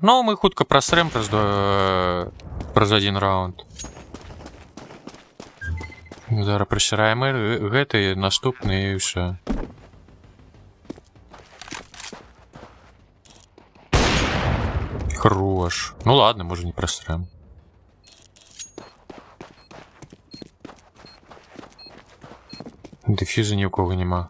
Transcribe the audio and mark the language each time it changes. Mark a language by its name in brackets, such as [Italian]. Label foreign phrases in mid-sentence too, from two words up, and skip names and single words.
[Ukrainian] Ну, ми хутко просрем праз один раунд. Зараз присираємо гэты, наступний і все. Хорош. Ну ладно, може не просрем. Дефіза ні у кого нема.